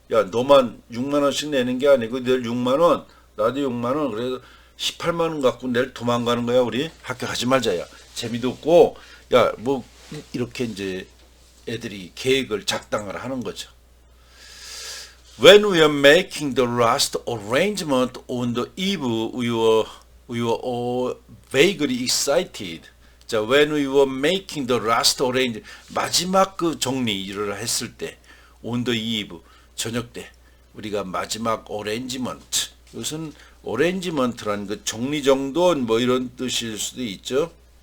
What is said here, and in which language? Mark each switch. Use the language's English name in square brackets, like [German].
[Korean] 너만 6만 원씩 내는 게 아니고 내일 6만 원 나도 6만 원 그래서 18만 원 갖고 내일 도망가는 거야. 우리 학교 가지 말자야. 재미도 없고 야, 뭐 이렇게 이제 애들이 계획을 작당을 하는 거죠. [English] When we are making the last arrangement on the eve, we were all vaguely excited. [Korean] 자, [English] when we were making the last arrangement, [Korean] 마지막 그 정리를 했을 때, [English] on the eve, [Korean] 저녁 때, 우리가 마지막 arrangement, 이것은 arrangement라는 그 정리정돈 뭐 이런 뜻일 수도 있죠.